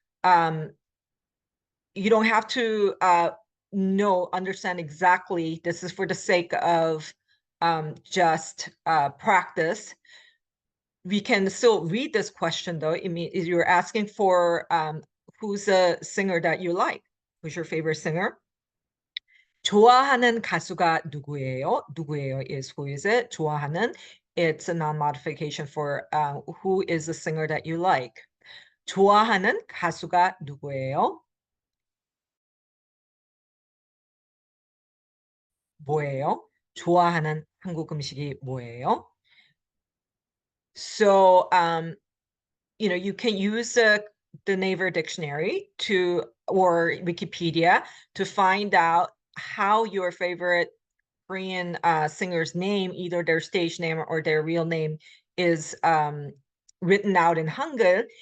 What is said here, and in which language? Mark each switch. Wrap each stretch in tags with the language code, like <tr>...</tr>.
<en>You don't have to understand exactly. This is for the sake of just practice. We can still read this question though. I mean, you're asking for who's a singer that you like? Who's your favorite singer?</en> <ko>좋아하는 가수가 누구예요?</ko> <en>누구예요 is who is it? 좋아하는, it's a non-modification for who is the singer that you like.</en> <ko>좋아하는 가수가 누구예요? 뭐예요? 좋아하는 한국 음식이 뭐예요?</ko> <en>So, you can use the Naver dictionary or Wikipedia to find out how your favorite Korean singer's name, either their stage name or their real name, is written out in Hangul.</en>